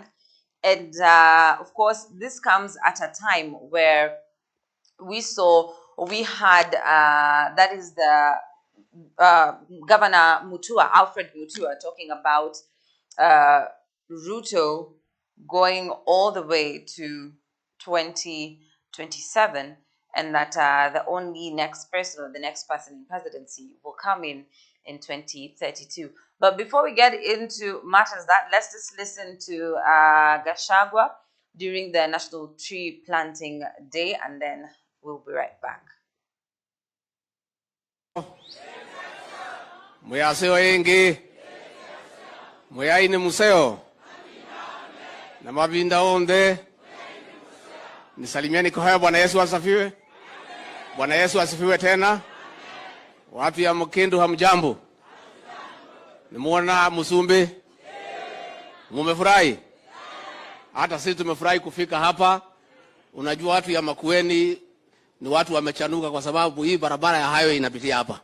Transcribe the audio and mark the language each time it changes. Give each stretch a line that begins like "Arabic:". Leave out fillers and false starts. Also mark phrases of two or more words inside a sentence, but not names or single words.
English: And of course, this comes at a time where we had that is the Governor Mutua, Alfred Mutua, talking about Ruto going all the way to 2027, and that the only next person or the next person in presidency will come in 2032. But before we get into matters that, let's just listen to Gachagua during the National Tree Planting Day, and then we'll be right back.
Kamba: Muyaseo yengi muyaine museo na mabinda onde
Swahili: nisalimiani kwa haya. Bwana Yesu asifiwe. Bwana Yesu asifiwe tena. Watu ya Mkindu hamjambo? Nimuona Musumbe? Mumefurahi? Hata sisi tumefurahi kufika hapa. Unajua watu ya Makueni ni watu wamechanuka kwa sababu hii barabara ya highway inapitia hapa.